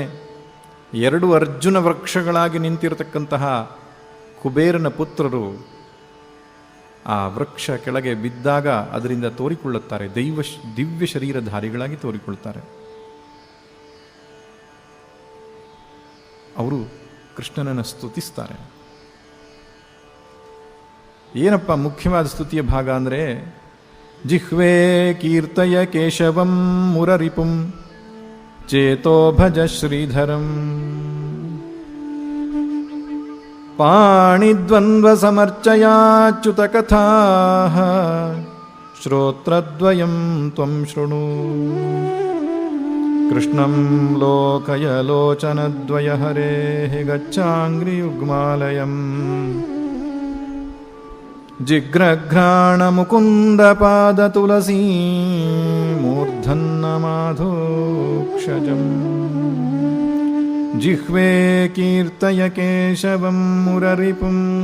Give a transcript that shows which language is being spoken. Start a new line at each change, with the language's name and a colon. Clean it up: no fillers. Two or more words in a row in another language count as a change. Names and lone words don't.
Kannada: 2 ಅರ್ಜುನ ವೃಕ್ಷಗಳಾಗಿ ನಿಂತಿರತಕ್ಕಂತಹ ಕುಬೇರನ ಪುತ್ರರು ಆ ವೃಕ್ಷ ಕೆಳಗೆ ಬಿದ್ದಾಗ ಅದರಿಂದ ತೋರಿಕೊಳ್ಳುತ್ತಾರೆ, ದಿವ್ಯ ಶರೀರಧಾರಿಗಳಾಗಿ ತೋರಿಕೊಳ್ತಾರೆ. ಅವರು ಕೃಷ್ಣನನ್ನು ಸ್ತುತಿಸ್ತಾರೆ. ಏನಪ್ಪ ಮುಖ್ಯವಾದ ಸ್ತುತಿಯ ಭಾಗ ಅಂದರೆ,
Sanskrit: ಜಿಹ್ವೇ ಕೀರ್ತಯ ಕೇಶವಂ ಮುರರಿಪುಂ ಚೇತೋ ಭಜ ಶ್ರೀಧರಂ ಪಾಣಿದ್ವಂದ್ವ ಸಮರ್ಚಯಾಚ್ಯುತ ಕಥಾ ಶ್ರೋತ್ರದ್ವಯಂ ತ್ವಂ ಶೃಣು ಕೃಷ್ಣಂ ಲೋಕಯ ಲೋಚನದ್ವಯ ಹರೇಃ ಗಚ್ಚಾಂಗ್ರಿಯುಗ್ಮಾಲಯಂ ಜಿಘ್ರಘ್ರಾಣ ಮುಕುಂದ ಪಾದ ತುಳಸೀ ಮೂರ್ಧನ್ನ ಮಾಧೋಕ್ಷಜಂ ಜಿಹ್ವೇ ಕೀರ್ತಯ ಕೇಶವಂ ಮುರರಿಪುಂ.